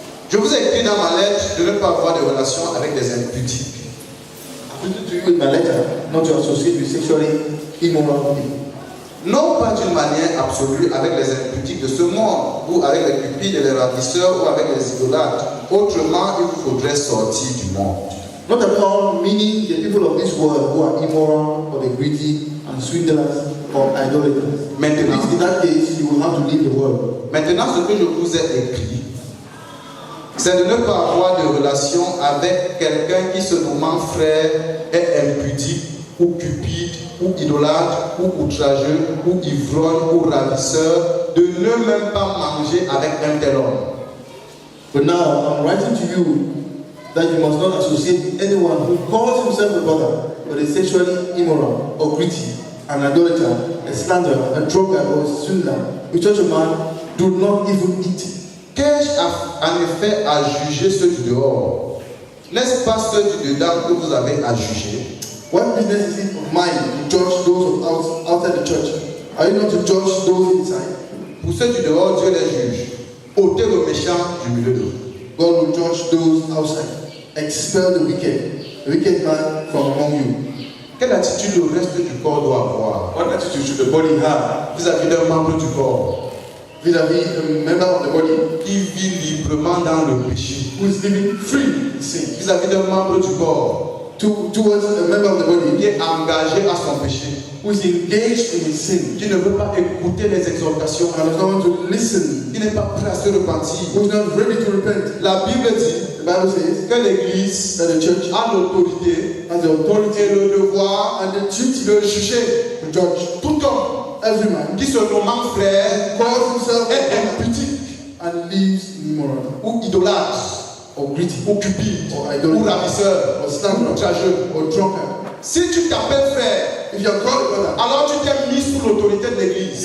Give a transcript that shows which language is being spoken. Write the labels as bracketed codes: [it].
[fr] Je vous ai écrit dans ma lettre de ne pas avoir de relations avec des impudiques. [en] I put it to you in my letter not to associate with sexually immoral people. [fr] Non pas d'une manière absolue avec les impudiques de ce monde, ou avec les cupides et les ravisseurs, ou avec les idolâtres. Autrement, il vous faudrait sortir du monde. [en] Not at all meaning the people of this world who are immoral or the greedy and swindlers or idolaters. [fr] Maintenant, [en] In that case, you will have to leave the world. [fr] maintenant, ce que je vous ai écrit, c'est de ne pas avoir de relation avec quelqu'un qui se nommant frère est impudique, ou cupide, ou idolâtre, ou outrageux, ou ivrogne, ou ravisseur, de ne même pas manger avec un tel homme. [en] But now I'm writing to you that you must not associate with anyone who calls himself a brother but is sexually immoral or greedy, an idolater, a slanderer, a drunkard or a swindler. With such a man, do not even eat. [fr] Qu'ai-je en effet à juger ceux du dehors? N'est-ce pas ceux du dedans que vous avez à juger? [en] What business is it of mine to judge those of outside the church? Are you not to judge those inside? [fr] Pour ceux du dehors, Dieu les juge. Ôtez le méchant du milieu d'eux. [en] God will judge those outside. Expel the wicked man from among you. [fr] Quelle attitude le reste du corps doit avoir [en] What attitude should the body have [fr] vis-à-vis d'un membre du corps [en] vis-à-vis a member of the body [fr] qui vit librement dans le péché? [en] who is living free in sin? [fr] Vis-à-vis d'un membre du corps [en] Towards a member of the body [fr] qui est engagé à son péché, [en] who is engaged in his sin, [fr] qui ne veut pas écouter les exhortations, [en] and does not want to listen, [fr] qui n'est pas prêt à se repentir. [en] who is not ready to repent. [fr] La Bible dit [en] The Bible says [fr] que l'Église [en] that the church [fr] a l'autorité [en] has the authority [fr] et le devoir [en] and the duty [fr] de juger [en] to judge [fr] tout homme [en] every man [fr] qui se nommant frère [en] calls himself [fr] est [en] a brother [fr] impudique [en] and lives immoral [fr] ou idolâtre [en] or greedy [fr] ou cupide [en] or [fr] ou [en] idolater [fr] ravisseur [en] or [fr] ou [en] slanderer [fr] outrageux. [en] or drunkard. [fr] Si tu t'appelles frère, [en] if you are called a brother, [fr] alors tu t'es mis sous l'autorité de l'église.